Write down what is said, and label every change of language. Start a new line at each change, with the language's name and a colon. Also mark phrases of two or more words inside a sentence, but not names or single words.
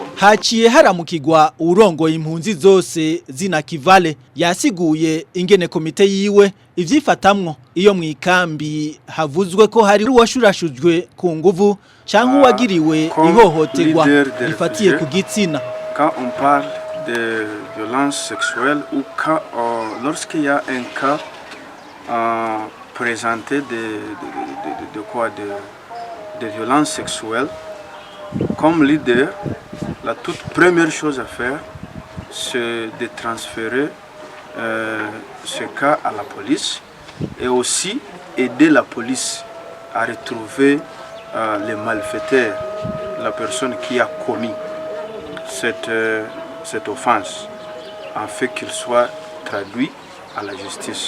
Rundi: Haciye haramukirwa urongoye impunzi zose zinakivale yasiguye ingene komite yiwe ivyifatamwo iyo mu ikambi havuzwe ko hari uwashurashujwe ku nguvu canke uwagiriwe ihohoterwa rifatiye ku gitsina.
French: Quand on parle de violence sexuelle ou quand lorsqu'il y a un cas présenté de violence sexuelle, comme leader, la toute première chose à faire, c'est de transférer ce cas à la police et aussi aider la police à retrouver les malfaiteurs, la personne qui a commis cette offense, afin qu'il soit traduit à la justice.